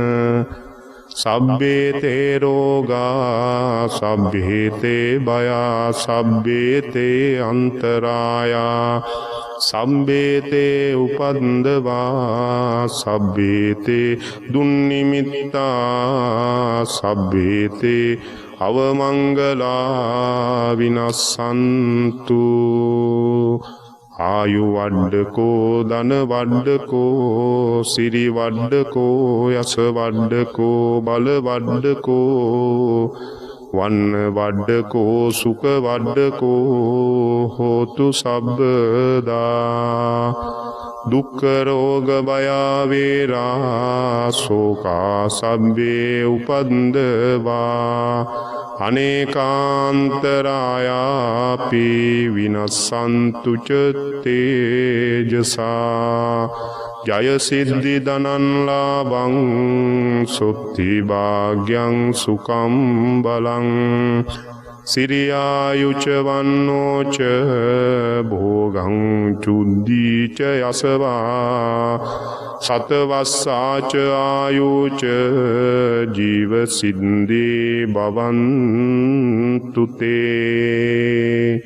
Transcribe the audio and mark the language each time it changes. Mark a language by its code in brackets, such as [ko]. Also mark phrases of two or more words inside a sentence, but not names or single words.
[pi] සබ්බේ තේ රෝගා සබ්බේ තේ භයා සබ්බේ තේ අන්තරායා සබ්බේ තේ උපන්දවා සබ්බේ තේ දුන්නිමිත්තා සබ්බේ තේ අවමංගලා විනස්සන්තු ආයු වඩ්ඩකෝ ධන වඩ්ඩකෝ සිරි වඩ්ඩකෝ යස වඩ්ඩකෝ බල වඩ්ඩකෝ වන්න වඩ්ඩකෝ සුඛ වඩ්ඩකෝ හෝතු සබ්බදා දුක්ඛ රෝග භය වේරා ශෝකා සබ්බේ උපන්දවා අනේකාන්තරායාපි විනස්සන්තු ච තේජසා ජය සිද්ධි ධනං ලාභං සුත්ති භාග්‍යං සුඛං බලං සිරියායුච වන්නෝච භෝගං චුද්ධීච යසවා සතවස්සාච ආයුච ජීව සින්දී භවන්තු තේ